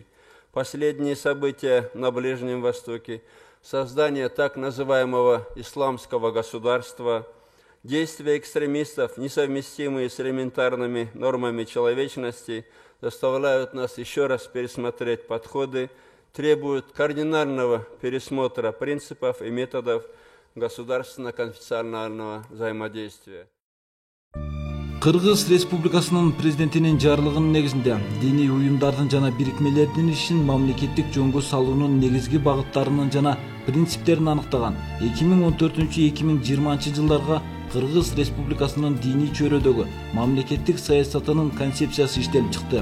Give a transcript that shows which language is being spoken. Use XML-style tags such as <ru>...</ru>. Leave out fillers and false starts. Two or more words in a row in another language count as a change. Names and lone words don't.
<ru>Последние события на Ближнем Востоке, создание так называемого исламского государства, действия экстремистов, несовместимые с элементарными нормами человечности, заставляют нас еще раз пересмотреть подходы, требуют кардинального пересмотра принципов и методов государственно-конфессионального взаимодействия.</ru> <ky>Кыргыз Республикасынын президентинин жарлыгынын негизинде диний уюмдардын жана бирикмелердин ишин мамлекеттик жөнгө салуунун негизги багыттарынын жана принциптерин аныктаган 2014-2020 жылдарга Кыргыз Республикасынын диний чөйрөдөгү мамлекеттик саясатынын концепциясы иштелип чыкты.</ky>